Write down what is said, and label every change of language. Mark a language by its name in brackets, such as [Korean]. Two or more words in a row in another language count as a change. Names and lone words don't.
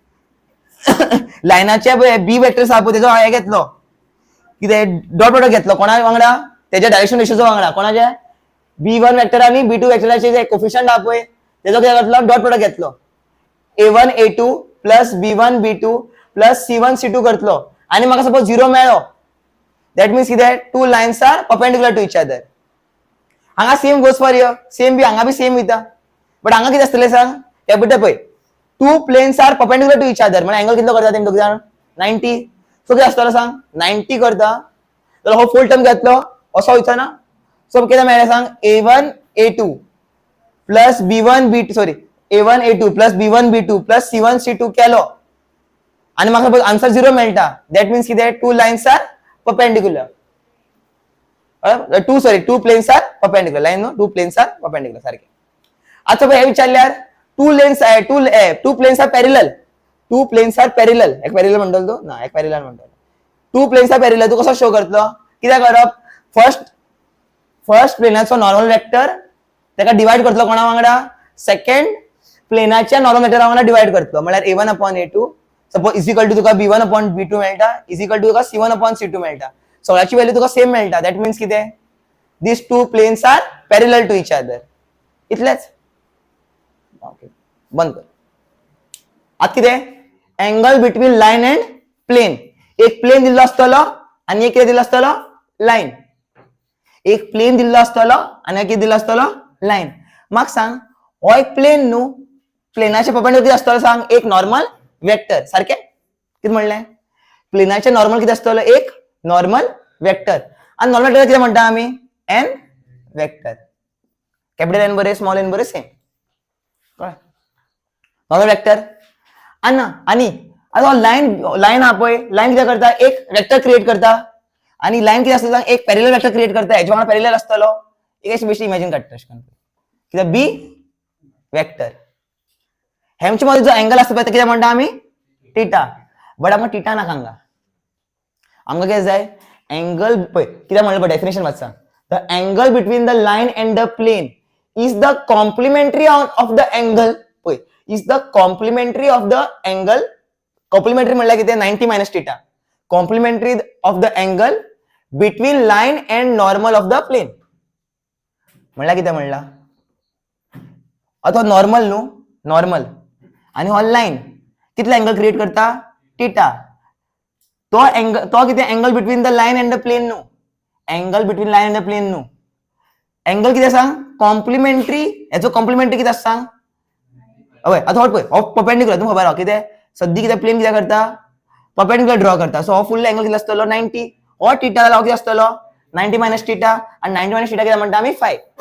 [Konkani] लायनाचे बी वेक्टर्स आहा पळय तेजो हे घेतलो कितें [English] dot product [Konkani] घेतलो कोणा वांगडा तेच्या डायरेक्शन रेशोजो वांगडा कोणाचे B1 वेक्टर आणि B2 वेक्टराचे जे कोफिशियंट आहा पळय तेजो कितें घेतलो [English] dot product [Konkani] घेतलो [English] A1 A2 plus B1 B2 plus C1 C2 [Konkani] करतलो आणि म्हाका सपोज 0 मेळ्ळो [English] that means [Konkani] कितें [English] two lines are perpendicular to each other [Konkani] हांगा [English] same goes for here [Konkani] सेम बी हांगा बी सेम वयता बट हांगा कितें आसतलें सांग कॅपिटल पळय [English] two planes are perpendicular to each other [Konkani] म्हणजे एंगल कितलो करता तेमी दोग जाण 90 सो कितें आसतलो सांग 90 करता जाल्यार हो [English] full term [Konkani] घेतलो असो वयचा ना सो कितें मेळ्ळें सांग [English] A1 A2 plus B1 B2 sorry A1 A2 plus B1 B2 plus C1 C2 [Konkani] केलो आणि म्हाका आन्सर 0 मेळटा [English] that means [Konkani] कितें [English] two lines are perpendicular two planes are perpendicular line no two planes are perpendicular [Konkani] सारखे आता पळय हे विचारल्यार [English] two planes are parallel [Konkani] एक पॅरलल म्हणटलो तू ना एक पॅरलल म्हणटलो [English] two planes are parallel [Konkani] तू कसो शो करतलो कितें करप फर्स्ट प्लेनाचो नॉर्मल वेक्टर तेका डिवाइड करतलो कोणा वांगडा सेकंड प्लेनाच्या नॉर्मल वेक्टरा वांगडा डिवाइड करतलो म्हळ्यार [English] A1 upon A2 suppose is equal to [Konkani] तुका [English] B1 upon B2 [Konkani] मेळटा [English] is equal to [Konkani] तुका [English] C1 upon C2 [Konkani] मेळटा सगळ्याची व्हॅल्यू तुका सेम मेळटा [English] that means [Konkani] कितें [English] this two planes are parallel to each other [Konkani] इतलेच ओके बंद कर आता कितें [English] angle between line and plane [Konkani] एक प्लेन दिल्लो आसतलो आणि एक कितें दिल्लो आसतलो लाइन एक प्लेन दिल्लो आसतलो आणि एक कितें दिल्लो आसतलो लाइन म्हाका सांग हो एक प्लेन न्हू प्लेनाचे परपेंडिक्युलर कितें आसतलो सांग एक [English] normal vector [Konkani] सारखे कितें म्हणलें प्लेनाचे नॉर्मल कितें आसतलो एक [English] normal vector [Konkani] आणि [English] normal vector [Konkani] कितें म्हणटा आमी n वेक्टर कॅपिटल N बरे स्मॉल n बरे सेम [English] normal vector [Konkani] आणि आता लाइन हा पळय लाइन कितें करता एक वेक्टर क्रिएट करता आणि लाइन कितें आसता एक [English] parallel vector create [Konkani] करता हेच्या वांगडा पॅरलल आसतलो एक अशी बेश्टी इमॅजिन काडटा अशें कितें बी वेक्टर हेमच्या मध्ये जो एंगल आसता पळय कितें म्हणटा आमी थीटा बट आमकां थीटा नाका हांगा आमकां कितें जाय एंगल पळय कितें म्हणलें पळय डेफिनेशन वाचा [English] the angle between the line and the plane is the complementary of the angle [Konkani] पळय [English] is the complementary of the angle [Konkani] कॉम्प्लिमेंटरी म्हणल्यार कितें [English] 90 minus theta complementary of the angle between line and normal of the plane [Konkani] म्हणल्यार कितें म्हणला अथवा नॉर्मल न्हू नॉर्मल आणि हो लाईन कितले एंगल क्रिएट करता टीटा तो एंगल तो किती [English] angle between the line and the plane [Konkani] न्हू [English] angle between line and the plane [Konkani] न्हू एंगल किती सांग कॉम्प्लिमेंटरी याचो कॉम्प्लिमेंटरी किती सांग हय आता हो पळय हो परपेंडिक्युलर तुमकां खबर आहा कितें सद्दी कितें प्लेन कितें करता परपेंडिक्युलर ड्रॉ करता सो हो [English] full angle [Konkani] किती आसतलो 90 हो टीटा जाल्यार किती आसतलो [English] 90 minus theta [Konkani] आणि [English] 90 minus theta [Konkani] किती म्हणटा आमी 5